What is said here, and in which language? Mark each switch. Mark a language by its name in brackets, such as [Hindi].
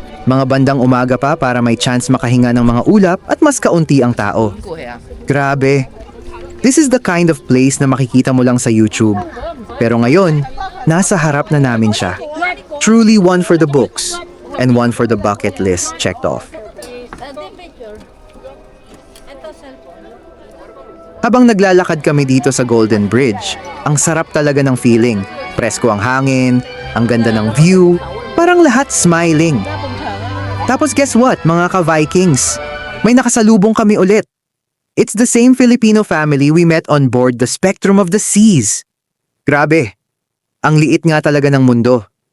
[Filipino] Mga bandang umaga pa para may chance makahinga ng mga ulap at mas kaunti ang tao. Grabe. [English] This is the kind of place [Filipino] na makikita mo lang sa YouTube. Pero ngayon, nasa harap na namin siya. [English] Truly one for the books and one for the bucket list checked off. [Filipino] Habang naglalakad kami dito sa Golden Bridge, ang sarap talaga ng feeling. Presko ang hangin, ang ganda ng view, parang lahat smiling. Tapos [English] guess what, [Filipino] mga ka-Vikings? May nakasalubong kami ulit. [English] It's the same Filipino family we met on board the Spectrum of the Seas. [Filipino] Grabe, ang liit nga talaga ng mundo.